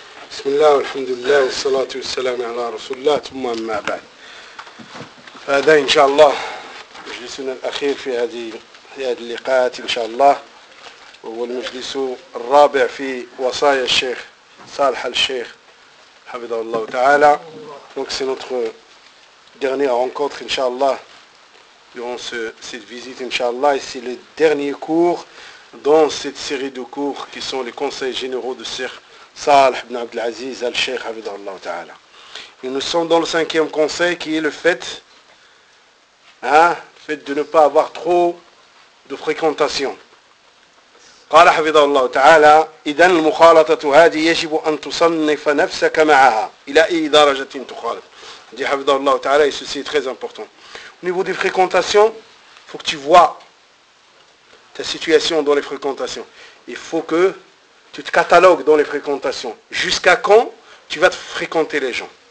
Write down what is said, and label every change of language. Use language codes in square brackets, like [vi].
[ar] بسم الله والحمد لله والصلاة والسلام على رسول الله ثم أما بعد فهذا إن شاء الله مجلسنا الأخير في هذه اللقاءات إن شاء الله وهو المجلس الرابع في وصايا الشيخ صالح الشيخ حفظه الله تعالى [fr] donc c'est notre dernière rencontre إن شاء الله durant cette visite إن شاء الله et c'est le dernier cours dans cette série de cours qui sont les conseils généraux de Sheikh Salih ibn Abdel Aziz al-Sheikh Hafidhahullah Ta'ala. Et nous sommes dans le cinquième conseil qui est le fait de ne pas avoir trop de fréquentation. [ar] قال حفظه تعالى اذا المخالطه هذه يجب ان تصنف نفسك معها الى اي درجه تخالط [fr] dit Hafidhahullah Ta'ala et ceci est très important. Au niveau des fréquentations, il faut que tu vois ta situation dans les fréquentations. Il faut que tu te catalogues dans les fréquentations. Jusqu'à quand tu vas te fréquenter les gens?